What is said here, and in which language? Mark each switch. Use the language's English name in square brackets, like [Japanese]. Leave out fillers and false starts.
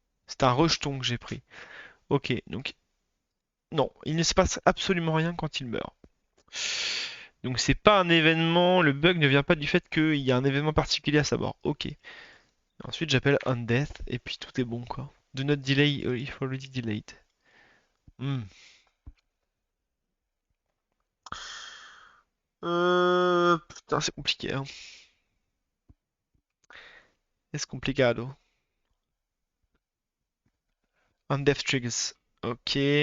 [French] C'est un rejeton que j'ai pris. Ok, donc non, il ne se passe absolument rien quand il meurt. Donc c'est pas un événement, le bug ne vient pas du fait qu'il y a un événement particulier à sa mort. Ok. Ensuite j'appelle on death et puis tout est bon quoi. [English] Do not delay if already delayed. Hmm. [French] Putain c'est compliqué hein. C'est complicado. [English] On death triggers. Ok.